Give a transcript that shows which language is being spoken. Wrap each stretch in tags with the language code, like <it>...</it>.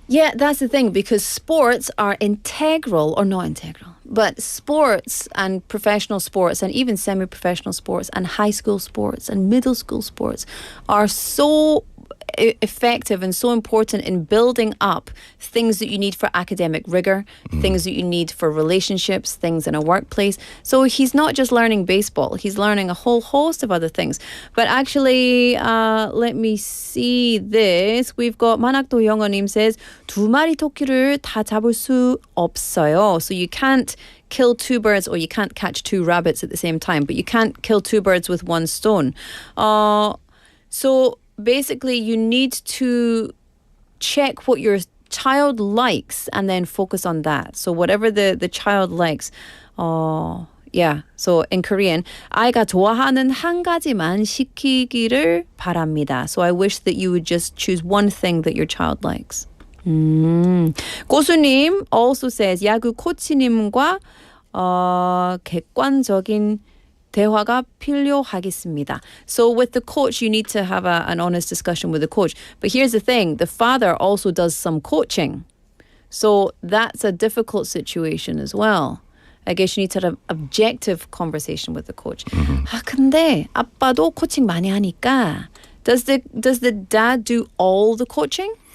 <en>Yeah, that's the thing, because sports are integral, or not integral, but sports and professional sports and even semi-professional sports and high school sports and middle school sports are so effective and so important in building up things that you need for academic rigor, things that you need for relationships, things in a workplace. So he's not just learning baseball, he's learning a whole host of other things. But actually, let me see this. We've got</en> <ko>만학도 영어님</ko> <en>says,</en> <ko>2마리 토끼를 다 잡을 수 없어요.</ko> <en>So you can't kill 2 birds, or you can't catch 2 rabbits at the same time, but you can't kill 2 birds with 1 stone. So basically, you need to check what your child likes and then focus on that. So whatever the child likes. Yeah. So in Korean,</en> <ko>아이가 좋아하는 한 가지만 시키기를 바랍니다.</ko> <en>So I wish that you would just choose one thing that your child likes.</en> <ko>고수님</ko> <en>also says,</en> <ko>야구 코치님과 객관적인 대화가 필요하겠습니다.</ko> <en>So with the coach, you need to have an honest discussion with the coach. But here's the thing, the father also does some coaching. So that's a difficult situation as well. I guess you need to have an objective conversation with the coach.</en> <ko>아, 근데 아빠도 코칭 많이 하니까</ko> <en>does the dad do all the coaching?</en>